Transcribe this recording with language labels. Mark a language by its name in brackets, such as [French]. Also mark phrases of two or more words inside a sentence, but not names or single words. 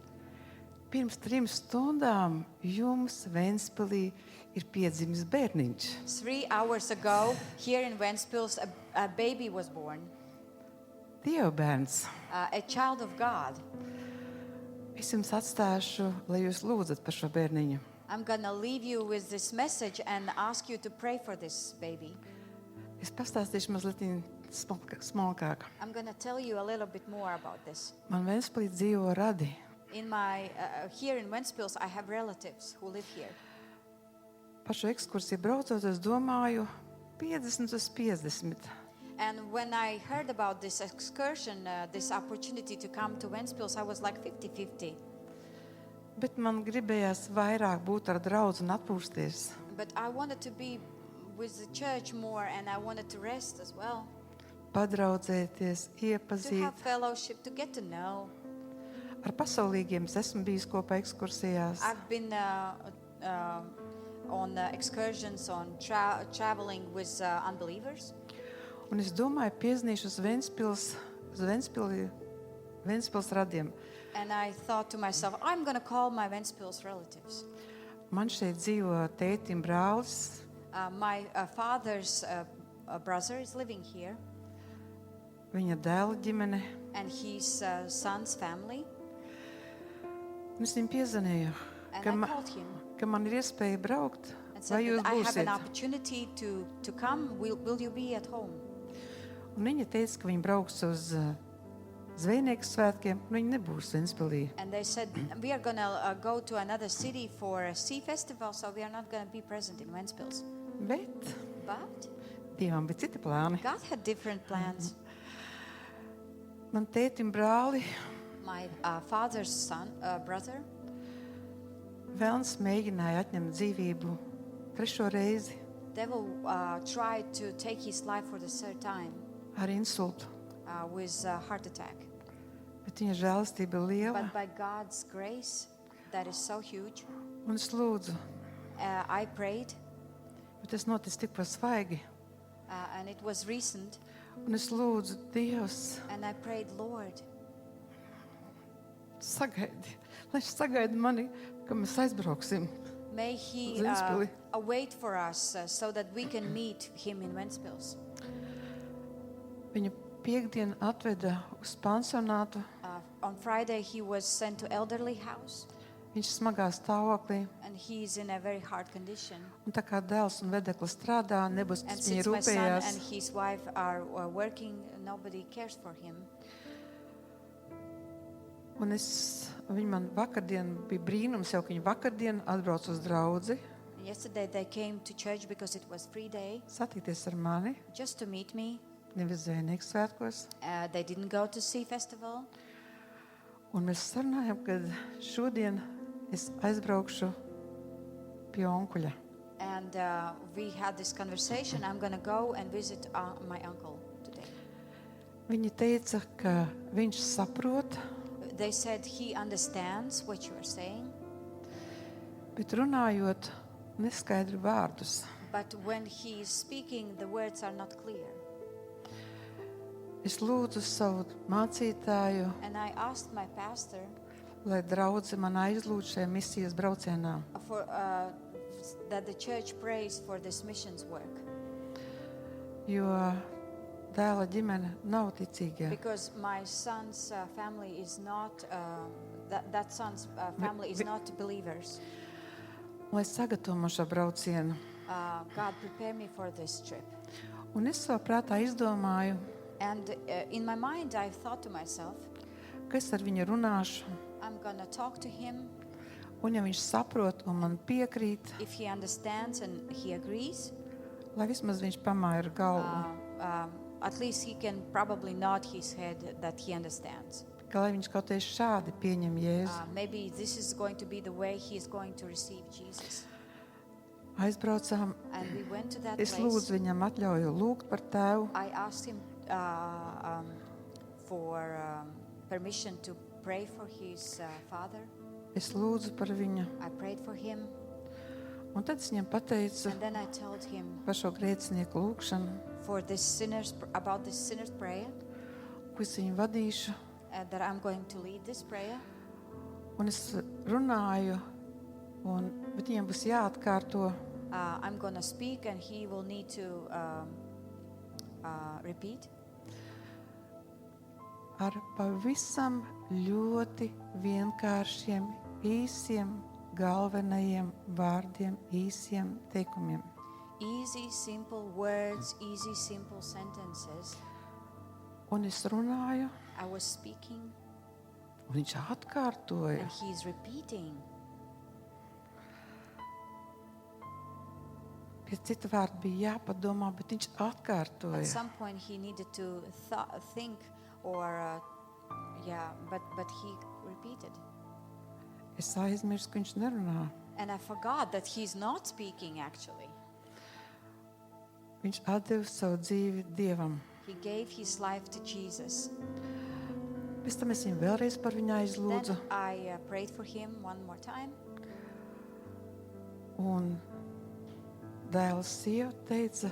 [Latvian] Pirms 3 stundām jums Ventspilī ir piedzimis bērniņš. [English] 3 hours ago, here in Ventspils, a baby was born, [Latvian] Dieva bērns. [English] a child of God. [Latvian] Es jums atstāšu, lai jūs lūdzat par šo bērniņu. [English] I'm going to leave you with this message and ask you to pray for this baby. [Latvian] Es pastāstīšu mazliet smalkāk. [English] I'm going to tell you a little bit more about this. [Latvian] Man Ventspilī dzīvo radi. [English] Here in Ventspils, I have relatives who live here. [Latvian] Par šo ekskursiju braucot, es domāju 50 uz 50. [English] And when I heard about this excursion, this opportunity to come to Ventspils, I was like 50-50. [Latvian] Bet man gribējās vairāk būt ar draudzi un atpūsties. [English] But I wanted to be with the church more, and I wanted to rest as well. [Latvian] Padraudzēties, [English] To have [Latvian] iepazīt. [English] fellowship, to get to know. [Latvian] Ar pasaulīgiem es esmu bijis kopā ekskursijās. [English] I've been on excursions, on traveling with unbelievers. [Latvian] Un es domāju, piezīmēšu uz Ventspils radiem. [English] And I thought to myself, I'm going to call my Ventspils relatives. [Latvian] Man šeit dzīvo tētim brālis, [English] My father's brother is living here, [Latvian] viņa dēla ģimene. [English] and his son's family. [Latvian] Un es viņam piezvanīju, [English] And [Latvian] ka, [English] I called him [Latvian] ka man ir iespēja braukt. [English] and [Latvian] Vai [English] said [Latvian] jūs [English] that I have an [Latvian] būsiet? [English] opportunity to come. Will you be at home? [Latvian] Un viņa teica, ka viņa brauks uz Zvejnieku svētkiem, un viņa nebūs Ventspilī. [English] And they said, we are going to go to another city for a sea festival, so we are not going to be present in Ventspils. [Latvian] Bet [English] But [Latvian] Dievam bija citi plāni. [English] God had different plans. [Latvian] Man tētim brāli [English] My father's brother, [Latvian] Velns mēģināja atņemt dzīvību 3. reizi [English] devil tried to take his life for the third time [Latvian] ar insultu. [English] with a heart attack. [Latvian] Bet viņa žēlastība ir liela. [English] But by God's grace, that is so huge, [Latvian] Un es lūdzu, [English] I prayed, [Latvian] bet tas notic tik pa svaigi. [English] and it was recent, [Latvian] Un es lūdzu, Dievs, [English] and I prayed, Lord, [Latvian] sagaidi, lai viņš sagaida mani, ka mēs aizbrauksim. [English] may he [Latvian] Ventspili. [English] wait for us so that we can meet him in Ventspils. [Latvian] Viņa piekdien atveda uz pansionātu. [English] On Friday, he was sent to elderly house, [Latvian] Viņš smagā stāvoklī. [English] and he is in a very hard condition. [Latvian] Un tā kā dēls un vedeklis strādā, nebūs [English] And [Latvian] pēc viņa [English] since my son [Latvian] rūpējās. [English] and his wife are working, nobody cares for him. [Latvian] Un viņi man vakardien bija brīnums, jau ka viņi vakardien atbrauc uz draudzi, [English] And yesterday they came to church because it was free day, [Latvian] satikties ar mani, [English] just to meet me. [Latvian] nevis Zvejnieku svētkos. [English] They didn't go to sea festival. [Latvian] Un mēs sarunājam, ka šodien es aizbraukšu pie onkuļa. [English] And we had this conversation. I'm going to go and visit my uncle today. [Latvian] Viņa teica, ka viņš saprot, [English] They said he understands what you are saying, [Latvian] bet runājot neskaidru vārdus. [English] but when he is speaking, the words are not clear. [Latvian] Es lūdzu savu mācītāju, [English] And I asked my pastor [Latvian] lai draudze man aizlūdz šajā misijas braucienā. [English] for that the church prays for this missions work, [Latvian] Jo dēla ģimene nav ticīga. [English] because my son's family is not that son's family is not believers. [Latvian] Lai sagatavo šo braucienu. [English] God prepare me for this trip. [Latvian] Un es savā prātā izdomāju, [English] And in my mind, I thought to myself, [Latvian] ka es ar viņu runāšu. [English] I'm going to talk to him. [Latvian] Un ja viņš saprot un man piekrīt, [English] If he understands and he agrees, [Latvian] lai vismaz viņš pamāja ar galvu. [English] at least he can probably nod his head that he understands. [Latvian] Ka lai viņš kaut kā šādi pieņem Jēzu. [English] Maybe this is going to be the way he is going to receive Jesus. [Latvian] Aizbraucām, [English] And we went to that [Latvian] es [English] place. [Latvian] lūdzu viņam atļauju lūgt par tēvu. [English] I asked him for permission to pray for his father. [Latvian] Es lūdzu par viņu. [English] I prayed for him, [Latvian] Un tad es viņam pateicu [English] and then I told him [Latvian] par šo grēcinieku lūgšanu, [English] for this about this sinner's prayer, [Latvian] ko es viņu vadīšu. [English] that I'm going to lead this prayer. [Latvian] Un es runāju, bet viņam būs jāatkārto. [English] I'm going to speak, and he will need to repeat. [Latvian] Ar pavisam ļoti vienkāršiem, īsiem, galvenajiem vārdiem, īsiem teikumiem. [English] Easy, simple words, easy, simple sentences. [Latvian] Un es runāju, [English] I was speaking, [Latvian] Un viņš atkārtoja. [English] And he's repeating. [Latvian] Pie cita vārda bija jāpadomā, bet viņš [English] At [Latvian] atkārtoja. [English] some point he needed to think or but he repeated. [Latvian] Es aizmirsu, ka viņš nerunā. [English] And I forgot that he's not speaking actually. [Latvian] Viņš atdeva savu dzīvi Dievam. [English] He gave his life to Jesus. [Latvian] Pēc tam es viņu vēlreiz par viņu [English] Then [Latvian] aizlūdzu. [English] I prayed for him one more time. [Latvian] Un dēls sieva teica,